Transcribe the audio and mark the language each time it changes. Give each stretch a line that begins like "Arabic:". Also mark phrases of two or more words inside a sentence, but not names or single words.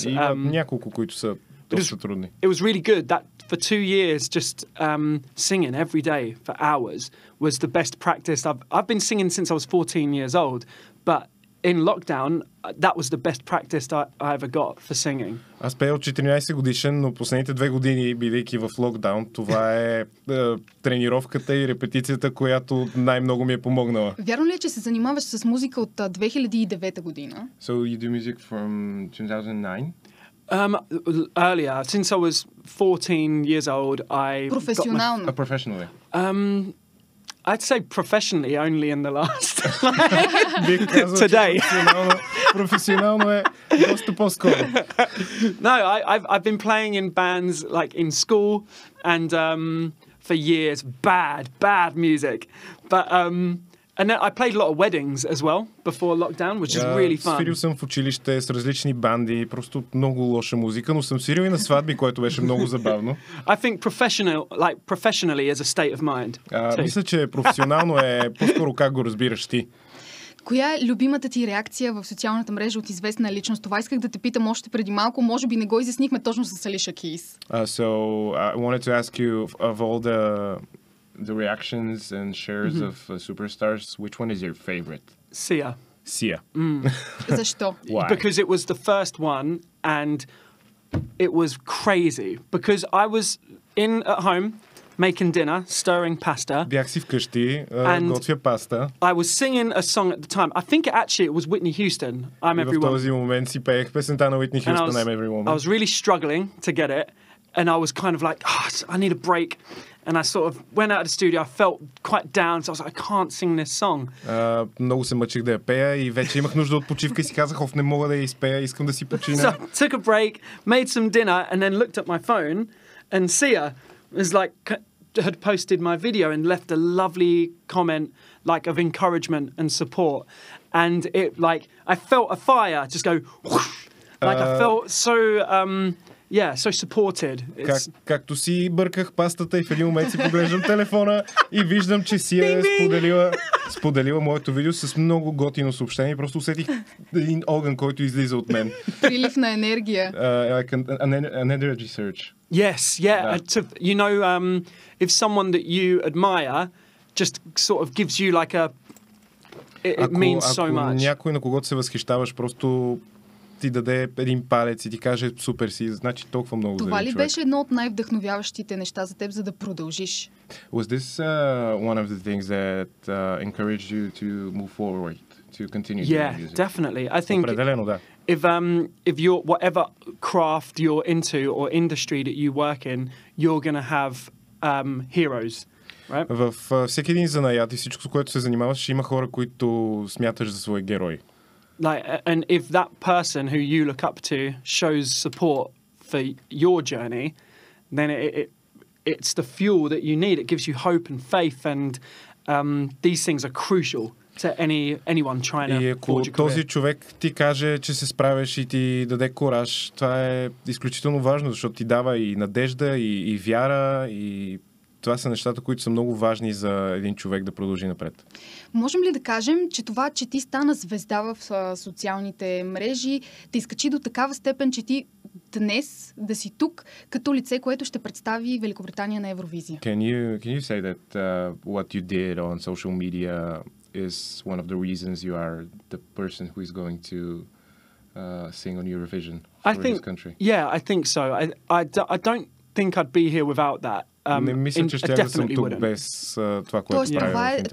Bulgarian: Няколко, които са доста трудни.
English: It was really good. That for 2 years, just singing every day for hours was the best practice. I've been singing since I was 14 years old, but in lockdown, that was the best practice I ever got for singing.
Bulgarian: Аз пея от 14 годишен, но последните 2 години, бидейки в локдаун, това е тренировката и репетицията, която най-много ми е помогнала. Вярно ли е, че се занимаваш с музика от 2009 година?
English: So you do music from 2009? Earlier, since I was 14 years old, I
Bulgarian: Професионално.
English: Professionally. I'd say professionally only in the last today.
Bulgarian: Професионално е доста по-скоро.
English: No, I've been playing in bands like in school and for years. Bad music, but and then I played a lot of weddings as well before lockdown, which is really fun.
Bulgarian: Свирил съм в училище с различни банди, просто много лоша музика, но съм свирил и на сватби, което беше много забавно.
English: I think professionally is a state of mind.
Bulgarian: Мисля, че професионално е по-скоро как го разбираш ти. Коя е любимата ти реакция в социалната мрежа от известна личност? Това исках да те питам още преди малко. Може би не го изяснихме точно с Alicia Keys.
English: So I wanted to ask you of all the reactions and shares of superstars, which one is your favorite? Sia. Sia.
Bulgarian: Защо?
English: Why? Because it was the first one and it was crazy. Because I was at home making dinner, stirring pasta.
Bulgarian: Бях си вкъщи, готвя паста.
English: I was singing a song at the time. I think it was Whitney Houston, I'm Every Woman.
Bulgarian: И в този момент си пеех песента на Whitney Houston, I'm Every Woman.
English: I was really struggling to get it. And I was kind of like, I need a break. And I sort of went out of the studio. I felt quite down. So I was like, I can't sing this song.
Bulgarian: Много се мъчих да я пея и вече имах нужда от почивка и си казах, не мога да я изпея, искам да си почина.
English: So I took a break, made some dinner, and then looked at my phone, and Sia was like, had posted my video and left a lovely comment, like of encouragement and support. And it, like, I felt a fire just go, whoosh, like I felt so... so supported.
Bulgarian: Както си бърках пастата и в един момент си поглеждам телефона и виждам, че си е споделила моето видео с много готино съобщение. Просто усетих един огън, който излиза от мен. Прилив на енергия.
English: An energy surge. Yes, yeah. You know, if someone that you admire just sort of gives you like a... It means so much.
Bulgarian: Ако някой, на когото се възхищаваш, просто ти даде един палец и ти каже супер си, значи толкова много за това ли човек. беше едно от най-вдъхновяващите неща за теб, за да продължиш?
English: Was this one of the things that encouraged you to move forward, to continue doing music? Yeah, definitely. I think
Bulgarian: определено, да.
English: If you're whatever craft you're into or industry that you work in, you're going to have heroes. Right?
Bulgarian: В всеки един занаят и всичко, с което се занимаваш, ще има хора, които смяташ за свои герои.
English: Like, and if that person who you look up to shows support for your journey, then it's the fuel that you need. It gives you hope and faith, and these things are crucial to anyone trying to
Bulgarian: И ако този човек ти каже, че се справяш и ти даде кураж, това е изключително важно, защото ти дава и надежда, и вяра, и това са нещата, които са много важни за един човек да продължи напред. Можем ли да кажем, че това, че ти стана звезда в социалните мрежи, те изкачи до такава степен, че ти днес да си тук като лице, което ще представи Великобритания на Евровизия?
English: Can you say that what you did on social media is one of the reasons you are the person who is going to sing on Eurovision for this country? Yeah, I think so. I don't think I'd be here without that.
Bulgarian: Не мисля, че ще да съм тук без това, което правя в интернет.